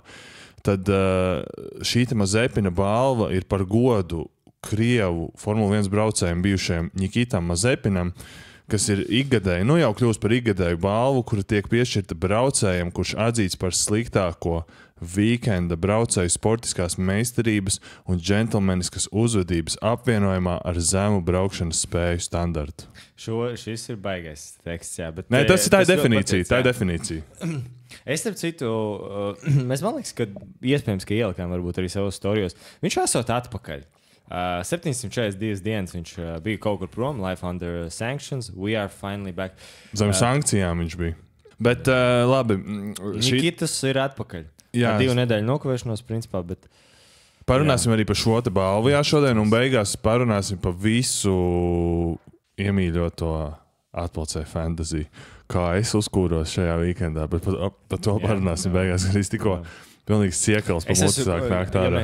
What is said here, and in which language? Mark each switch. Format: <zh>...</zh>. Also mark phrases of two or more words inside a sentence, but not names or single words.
<lv>tad šī Mazepina balva ir par godu Krievu Formula 1 braucējiem bijušajam Nikitam Mazepinam, kas ir ikgadēji, jau kļūst par ikgadēju balvu, kura tiek piešķirta braucējiem, kurš atzīts par sliktāko vīkenda braucēju sportiskās meistarības un džentlmeniskas uzvedības apvienojumā ar zemu braukšanas spēju standartu. Šis ir baigais teksts, jā. Bet, nē, tā ir definīcija. Es starp citu, mēs man liekas, ka iespējams, ka ielikām varbūt arī savos storijos. Viņš esot atpakaļ. 742 dienas viņš bija kaut kur prom,</lv> <en>life under sanctions, we are finally back.</en> <lv>Zem sankcijām viņš bija. Bet labi. Nikitas ir atpakaļ. Jā. 2 nedēļu nokavēšanos, principā, bet... Parunāsim arī par šo te balvu šodien, un beigās parunāsim par visu iemīļoto atpilcēju fantasy, kā es uzkūros šajā weekendā, bet par to parunāsim beigās, kad es tikko pilnīgs ciekals pa muti sāk nākt ārā.</lv>